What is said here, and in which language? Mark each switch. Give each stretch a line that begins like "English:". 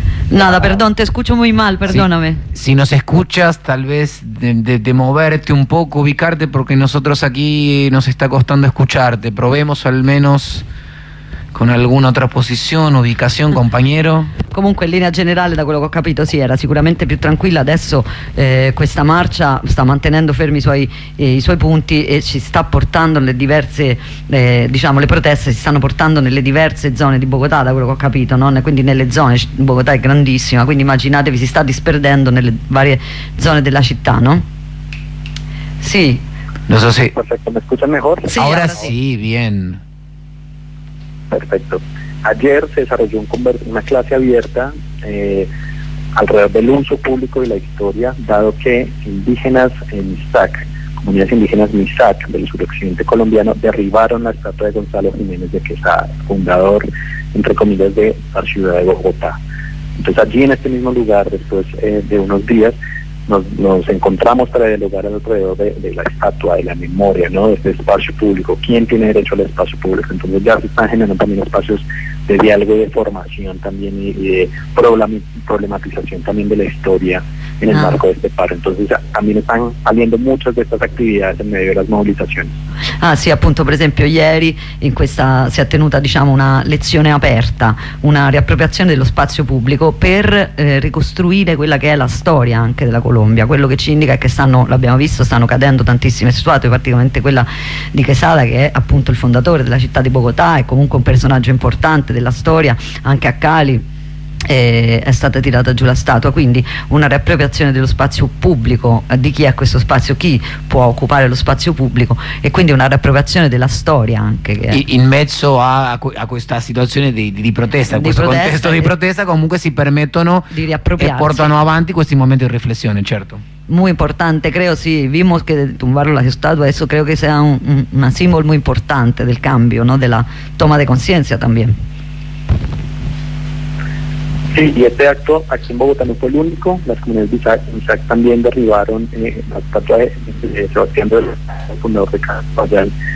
Spanish: Nada, perdón, te escucho muy mal, perdóname. Sí, si nos escuchas, tal vez de moverte un poco, ubicarte, porque nosotros aquí nos está costando escucharte. Probemos al menos con alguna otra posición, ubicación, compañero.
Italian: Comunque in linea generale, da quello che ho capito, sì, era sicuramente più tranquilla. Adesso questa marcia sta mantenendo fermi i suoi punti e ci sta portando nelle diverse le proteste si stanno portando nelle diverse zone di Bogotà, da quello che ho capito, no? Quindi nelle zone, Bogotà è grandissima, quindi immaginatevi, si sta disperdendo nelle varie zone della città, no? Sì. Non so se perfetto,
Spanish: mi escuchan mejor?
Italian: Sì, ora sì,
Spanish: bien. Perfecto. Ayer se desarrolló una clase abierta alrededor del uso público de la historia, dado que indígenas en Misak, comunidades indígenas Misak del suroccidente colombiano, derribaron la estatua de Gonzalo Jiménez de Quesada, fundador, entre comillas, de la ciudad de Bogotá. Entonces allí en este mismo lugar, después de unos días, nos encontramos para dialogar alrededor de la estatua, de la memoria, ¿no? De este espacio público. ¿Quién tiene derecho al espacio público? Entonces ya se están generando también espacios de diálogo y de formación también y de problematización también de la historia en el marco de este paro. Entonces también están saliendo muchas de estas actividades en medio de las movilizaciones.
Italian: Ah sì, appunto, per esempio ieri in questa si è tenuta, diciamo, una lezione aperta, una riappropriazione dello spazio pubblico per ricostruire quella che è la storia anche della Colombia. Quello che ci indica è che stanno, l'abbiamo visto, stanno cadendo tantissime statue, praticamente quella di Quesada, che è appunto il fondatore della città di Bogotà, è comunque un personaggio importante della storia anche a Cali. È stata tirata giù la statua, quindi una riappropriazione dello spazio pubblico, di chi è questo spazio, chi può occupare lo spazio pubblico, e quindi una riappropriazione della storia anche che in mezzo a questa situazione di protesta, di questo protesta, contesto di protesta, comunque si permettono di riappropriarsi e portano avanti questi momenti di riflessione. Certo,
Spanish: muy importante, creo, sí, vimos que tumbaron la estatua, eso creo que sea un símbolo muy importante del cambio, ¿no? De la toma de conciencia también. Sí, y este acto aquí en Bogotá no fue el único. Las comunidades de Isaac también derribaron la estatua de Sebastián, el fundador de Casas.